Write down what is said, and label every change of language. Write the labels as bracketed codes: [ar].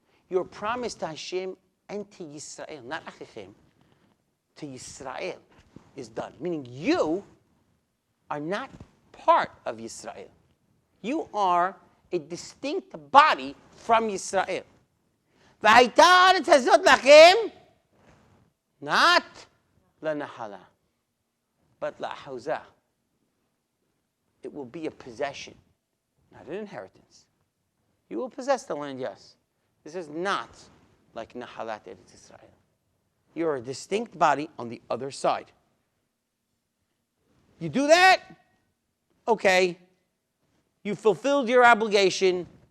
[en] Your promise to Hashem and to Yisrael, not Achichem, to Yisrael is done. Meaning you are not part of Yisrael. You are a distinct body from Yisrael. [he] והייתה הארץ הזאת לכם, not לנחלה, but לאחוזה. [en] It will be a possession, not an inheritance. You will possess the land, yes. This is not like Nahalat Eretz Israel. You're a distinct body on the other side. You do that? Okay. You fulfilled your obligation.